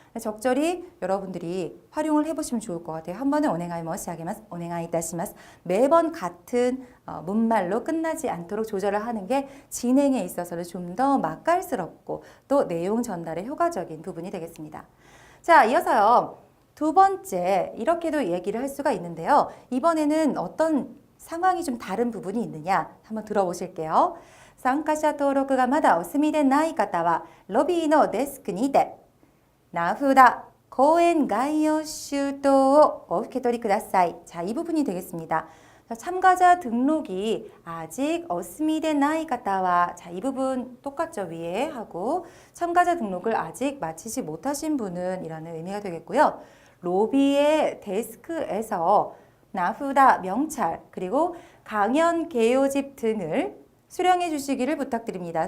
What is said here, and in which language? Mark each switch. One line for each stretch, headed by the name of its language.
Korean: 적절히 여러분들이 활용을 해보시면 좋을 것 같아요. 한 번은 오네가이 모시아게마스, 오네가이 이타시마스 매번 같은 문말로 끝나지 않도록 조절을 하는 게 진행에 있어서는 좀 더 맛깔스럽고 또 내용 전달에 효과적인 부분이 되겠습니다. 자, 이어서요. 두 번째, 이렇게도 얘기를 할 수가 있는데요. 이번에는 어떤 상황이 좀 다른 부분이 있느냐 한번 들어보실게요.
Japanese: 参加者登録がまだお済みでない方はロビーのデスクにて名札、講演概要周到をお受け取りください.
Korean: 자, 이 부분이 되겠습니다. 자, 참가자 등록이 아직 어스미데 나이 가타와 자, 이 부분 똑같죠. 위에 하고 참가자 등록을 아직 마치지 못하신 분은 이라는 의미가 되겠고요. 로비의 데스크에서 나후다 명찰 그리고 강연 개요집 등을 수령해 주시기를 부탁드립니다.